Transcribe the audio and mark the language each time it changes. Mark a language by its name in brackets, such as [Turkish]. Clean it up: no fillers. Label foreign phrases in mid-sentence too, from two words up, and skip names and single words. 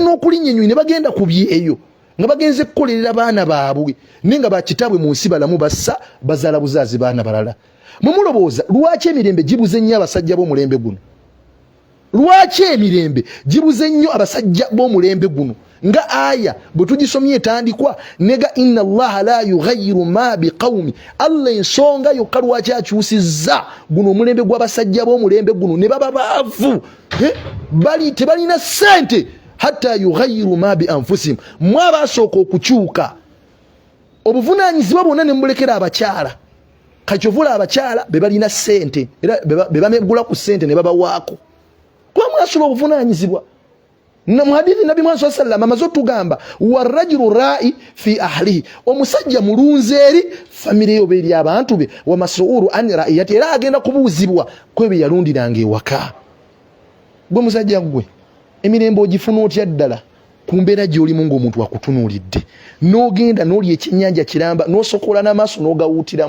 [Ganda] n'okulinnyenywi ne bagenda ku byeyo nga bagenze kukolerera baana baabwe nenga bakitabwe mu nsi balamu bassa bazaala buzaazi baana balala mumulobooza lwaki emirembe gibuze nnyo abasajja b'omulembe guno lwaki emirembe gibuze nnyo abasajja b'omulembe guno nga aya bwe tugisomye etandikwa nega [Arabic] إن الله لا يغير ما بقوم [Ganda] Allah ensonga yokka lwaki akyusizza guno omulembe gw'abasajja b'omulembe guno ne baba baavu tebalina ssente [Arabic] حتى يغيروا ما بأنفسهم [Ganda] mwabasooka okukyuka obuvunaanyizibwa bwonna ne mulekera abakyala kachovula abakyala be balina ssente era be bamegula ku ssente ne babawaako kwa mwasula obuvunanyizibwa na muhadithi nabi Muhammad [Arabic] صلى الله عليه وسلم [Ganda] amazo tugamba [Arabic] والرجل راع في أهله [Ganda] omusajja mulunzeeri family yo beri abantu be [Arabic] ومسؤول عن رعيته [Ganda] era agenda kubuuzibwa kwebe yalundiranga ewaka gwe musajja gwe emirembe ogifuna otya ddala kumbeera gy'oli mungu omuntu akutunuulidde n'ogenda n'oli ekyennyanja kiramba n'osokola n'amaaso n'ogawuutiramu